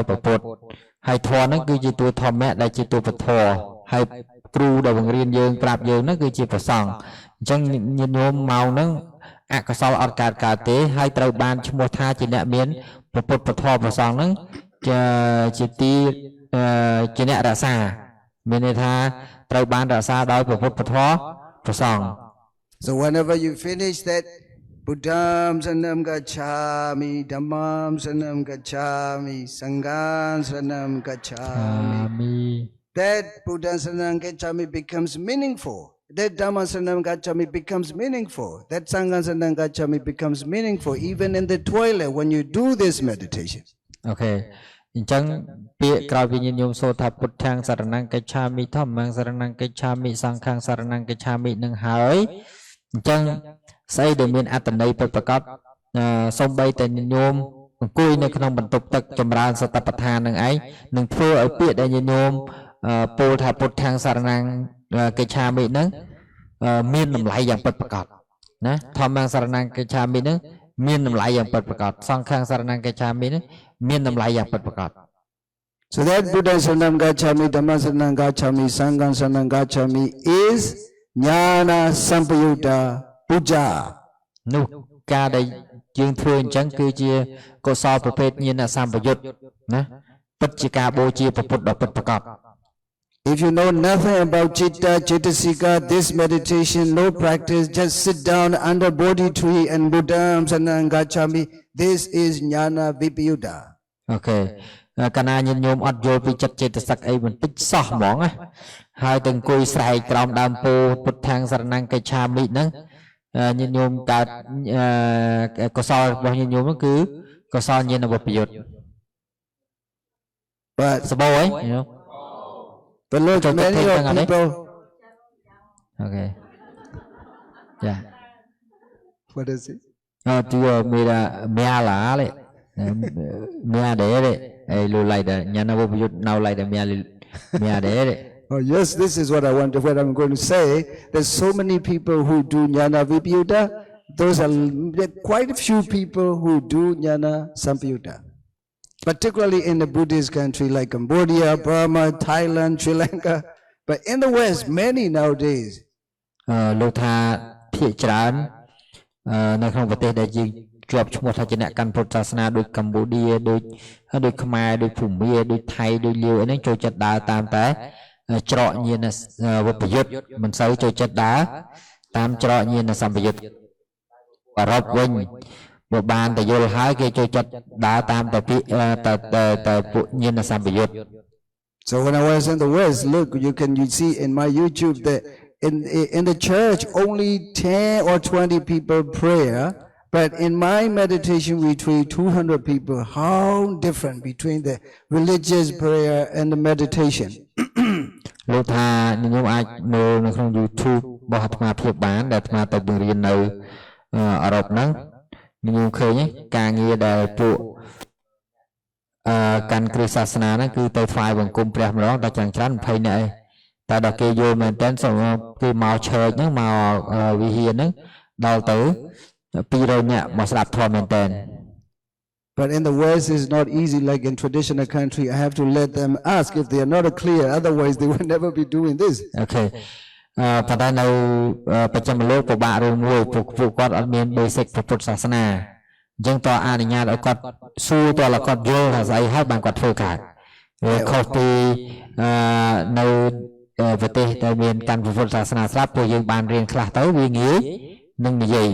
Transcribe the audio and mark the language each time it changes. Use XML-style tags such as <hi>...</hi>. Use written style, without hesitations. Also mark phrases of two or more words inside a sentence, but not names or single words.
<km>ពុទ្ធហើយធម៌ហ្នឹងគឺជាតួធម្មៈដែលជាតួពធហើយគ្រូដែលបង្រៀនយើងប្រាប់យើងហ្នឹងគឺជាប្រសងអញ្ចឹងញាតិញោមមកហ្នឹងអកុសលអត់កើតទេហើយត្រូវបានឈ្មោះថាជាអ្នកមានពុទ្ធពធប្រសងហ្នឹងជាទីជាអ្នករក្សាមានន័យថាត្រូវបានរក្សាដោយពុទ្ធពធប្រសង</km> <en>So whenever you finish that</en> <pi>Buddham Saranam Gacchami Dhammam Saranam Gacchami Sangham Saranam Gacchami</pi> <en>that</en> <pi>Buddham Saranam Gacchami</pi> <en>becomes meaningful. That</en> <pi>Dhammam Saranam Gacchami</pi> <en>becomes meaningful. That</en> <pi>Sangham Saranam Gacchami</pi> <en>becomes meaningful even in the toilet when you do this meditation. Okay.</en> <km>អញ្ចឹងពាក្យក្រោយវិញ្ញាណញោមសូត្រថា</km> <pi>ពុទ្ធាំងសរណង្កិច្ឆាមិធម្មំសរណង្កិច្ឆាមិសង្ឃំសរណង្កិ</pi> <km>ច្ឆាមិនឹងហើយអញ្ចឹងស្អីដែលមានអត្តន័យពិតប្រាកដសូម្បីតែញោមអង្គុយនៅក្នុងបន្ទប់ទឹកចម្រើនសតិប្បដ្ឋាននឹងឯងនឹងធ្វើឲ្យពាក្យដែលញោមពោលថា</km> <pi>ពុទ្ធាំងសរណង្កិច្ឆាមិ</pi> <km>នឹងមានតម្លៃយ៉ាងពិតប្រាកដណា</km> <pi>ធម្មំសរណង្កិច្ឆាមិ</pi> <km>នឹងមានតម្លៃយ៉ាងពិតប្រាកដ</km> <pi>សង្ឃំសរណង្កិច្ឆាមិ</pi> <km>នឹងមានតម្លៃយ៉ាងពិតប្រាកដ</km> <en>So that</en> <pi>Buddha Saranam Gacchami, Dhamma Saranam Gacchami, Sangham Saranam Gacchami</pi> <en>is</en> <pi>Jnana Sampayutta Puja.</pi> <km>នោះការដែលយើងធ្វើអញ្ចឹងគឺជាកុសលប្រភេទញាណសម្បយុត្តណាពិតជាការបូជាព្រះពុទ្ធដ៏ពិតប្រាកដ</km> <en>If you know nothing about Chitta, Chittasika, this meditation, no practice, just sit down under Bodhi tree and</en> <pi>Buddham Saranam Gacchami.</pi> <en>This is</en> <pi>Jnana Vipayutta.</pi> <en>Okay.</en> <km>កាលណាញាតិញោមអត់យល់ពីចិត្តចេតសិកអីបន្តិចសោះហ្មងណាហើយទៅអង្គុយស្រែកក្រោមដើមពោធិ៍</km> <pi>ពុទ្ធាំងសរណង្កិច្ឆាមិ</pi> <km>ហ្នឹងញាតិញោមកើតកុសលរបស់ញាតិញោមហ្នឹងគឺកុសលញាណវិបយុត្ត But សបោអី</km> <en>But look, many of people Okay. Yeah. What is it? Tio mira miala le mia de ai lu lai da nyana bo yut now lai da mia de Oh, yes, this is what what I'm going to say. There's so many people who do</en> <pi>Jnana Vipyuta.</pi> <en>There are quite a few people who do</en> <pi>Jnana Sampyuta.</pi> <en>Particularly in the Buddhist country like Cambodia, Burma, Thailand, Sri Lanka. But in the West, many nowadays.</en> <km>លោកថាភាគច្រើននៅក្នុងប្រទេសដែលយើងជាប់ឈ្មោះថាជាអ្នកកាន់ពុទ្ធសាសនាដូចកម្ពុជាដូចខ្មែរដូចភូមាដូចថៃដូចលាវអីហ្នឹងចូលចិត្តដើរតាមតែច្រកញាណវិបយុទ្ធមិនសូវចូលចិត្តដើរតាមច្រកញាណសម្បយុទ្ធអឺរ៉ុបវិញបើបានតែយល់ហើយគេចូលចិត្តដើរតាមតែពួកញាណសម្បយុទ្ធ</km> <en>So when I was in the West, look, you see in my YouTube that in the church only 10 or 20 people prayer, but in my meditation retreat 200 people. How different between the religious prayer and the meditation.</en> <km>លោកថាញោមអាចមើលនៅក្នុង YouTube របស់អាត្មាភាពបានដែលអាត្មាទៅបង្រៀននៅអឺរ៉ុបហ្នឹងញោមឃើញការងារដែលពួកកាន់គ្រិស្តសាសនាហ្នឹងគឺទៅថ្វាយបង្គំព្រះម្ដងតែច្រើន20នាក់ឯងតែដល់គេយល់មែនតើគេមកឆើចហ្នឹងមកវិហារហ្នឹងដល់ទៅ200នាក់មកស្ដាប់ធម៌មែនតើ</km> <en>But in the West, it's not easy like in traditional country. I have to let them ask if they are not clear. Otherwise, they will never be doing this. Okay.</en> <km>ប៉ុន្តែនៅប្រចាំលោកពិបាករឿងមួយពួកគាត់អត់មាន basic ពុទ្ធសាសនាអញ្ចឹងតើអនុញ្ញាតឲ្យគាត់សួរតើគាត់យល់ថាស្អីហើយបានគាត់ធ្វើកើតវាខុសពីនៅប្រទេសដែលមានកាន់ពុទ្ធសាសនាស្រាប់ពួកយើងបានរៀនខ្លះទៅវាងាយនឹងនិយាយ</km>